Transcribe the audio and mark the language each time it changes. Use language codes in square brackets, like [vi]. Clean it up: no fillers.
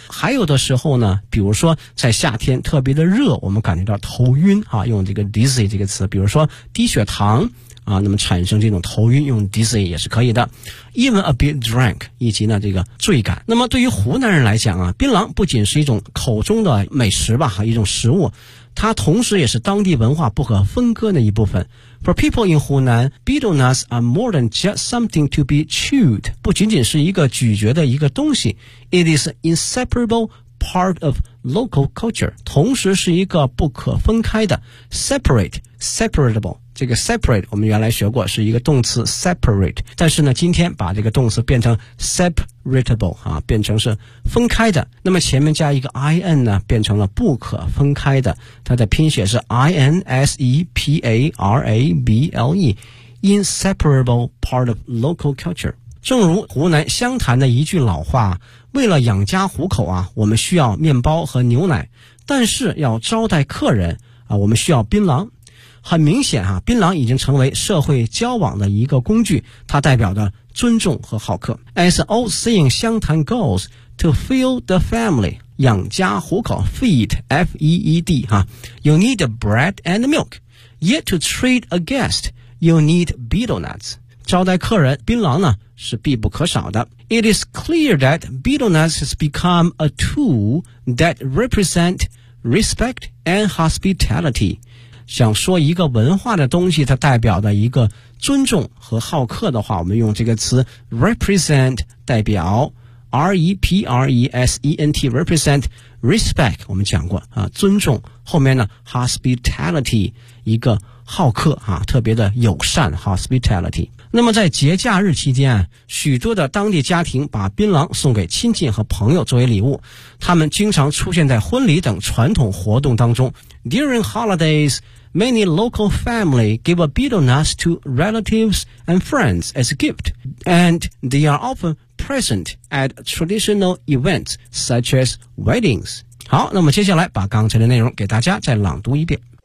[zh] 还有的时候呢比如说在夏天特别的热，我们感觉到头晕啊，用这个 dizzy 这个词，比如说低血糖啊，那么产生这种头晕用 dizzy 也是可以的。 [en] Even a bit drunk, [zh] 以及呢这个醉感。那么对于湖南人来讲啊，槟榔不仅是一种口中的美食吧，一种食物，它同时也是当地文化不可分割的一部分。 [en] For people in Hunan, betel nuts are more than just something to be chewed. [zh] 不仅仅是一个咀嚼的一个东西。 [en] It is an inseparable part of local culture. [zh] 同时是一个不可分开的 separable. 这个 separate 我们原来学过是一个动词 separate, 但是呢今天把这个动词变成 separatable, 啊变成是分开的。那么前面加一个 in 呢变成了不可分开的。它的拼写是 [en] inseparable, inseparable part of local culture。 [zh] 正如湖南湘潭的一句老话，为了养家糊口啊，我们需要面包和牛奶，但是要招待客人啊，我们需要槟榔。很明显啊，槟榔已经成为社会交往的一个工具，它代表的尊重和好客。 [en] As an old saying, 湘潭 goes, to feed the family, [zh] 养家糊口 [en] feed, F-E-E-D, you need bread and milk, yet to treat a guest, you need betel nuts. [zh] 招待客人，槟榔呢，是必不可少的。 [en] It is clear that betel nuts has become a tool that represent respect and hospitality. [zh] 想说一个文化的东西它代表的一个尊重和好客的话，我们用这个词 represent 代表 R-E-P-R-E-S-E-N-T represent respect, 我们讲过啊，尊重，后面呢 hospitality 一个好客啊，特别的友善 hospitality。那么在节假日期间，许多的当地家庭把槟榔送给亲戚和朋友作为礼物，他们经常出现在婚礼等传统活动当中。 [en] During holidays, many local family give a betel nuts to relatives and friends as a gift, and they are often present at traditional events such as weddings. [zh] 好，那么接下来把刚才的内容给大家再朗读一遍。